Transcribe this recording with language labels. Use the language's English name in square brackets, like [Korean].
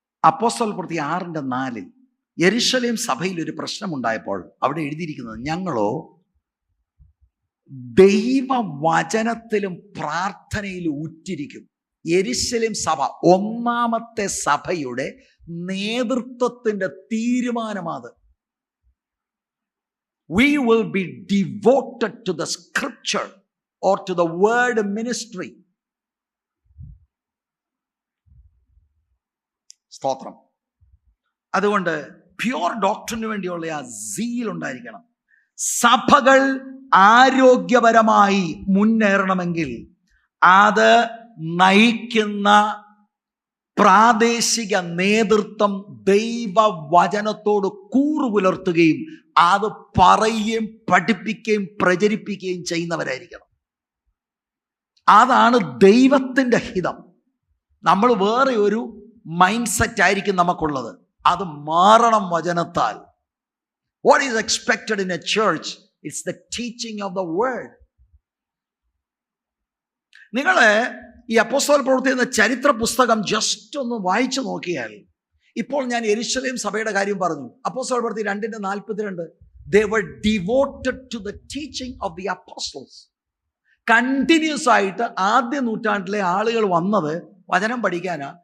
[Malayalam] അപ്പോസ്തല പ്രവൃത്തി 6:4 യെരുശലേം സഭയിൽ ഒരു പ്രശ്നമുണ്ടായപ്പോൾ അവിടെ എഴുതിയിരിക്കുന്നത്, ഞങ്ങളോ ദൈവവചനത്തിലും പ്രാർത്ഥനയിലും ഉറ്റിരിക്കും. യെരുശലേം സഭ, ഒന്നാമത്തെ സഭയുടെ നേതൃത്വത്തിന്റെ തീരുമാനമാണ്. [English] We will be devoted to the scripture or to the word ministry. [Malayalam] സ്തോത്രം. അതുകൊണ്ട് പ്യൂർ ഡോക്ടറിന് വേണ്ടിയുള്ള ആ സീൽ ഉണ്ടായിരിക്കണം. സഭകൾ ആരോഗ്യപരമായി മുന്നേറണമെങ്കിൽ അത് നയിക്കുന്ന പ്രാദേശിക നേതൃത്വം ദൈവവചനത്തോട് കൂറു പുലർത്തുകയും അത് പറയുകയും പഠിപ്പിക്കുകയും പ്രചരിപ്പിക്കുകയും ചെയ്യുന്നവരായിരിക്കണം. അതാണ് ദൈവത്തിൻ്റെ ഹിതം. നമ്മൾ വേറെ ഒരു മൈൻഡ് സെറ്റ് ആയിരിക്കും നമുക്കുള്ളത്, അത് മാറണം വചനത്താൽ. [English] What is expected in a church? It's the teaching of the word. [Malayalam] നിങ്ങൾ ഈ അപ്പോസ്തല പ്രവൃത്തി എന്ന ചരിത്ര പുസ്തകം ജസ്റ്റ് ഒന്ന് വായിച്ചു നോക്കിയാൽ, ഇപ്പോൾ ഞാൻ യെരുശലേം സഭയുടെ കാര്യം പറഞ്ഞു, അപ്പോസ്തല പ്രവൃത്തി 2:42, [English] they were devoted to the teaching of the apostles. [Malayalam] Continuous ആയിട്ട് ആദ്യ നൂറ്റാണ്ടിലെ ആളുകൾ വന്നത് വചനം പഠിക്കാനാ.